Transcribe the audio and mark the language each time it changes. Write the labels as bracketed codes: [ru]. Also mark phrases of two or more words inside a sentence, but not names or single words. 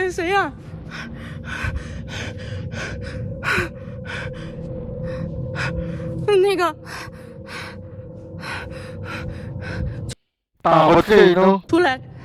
[zh] 谁呀、那个 [tl] Takot siya eh no? [zh] 出来！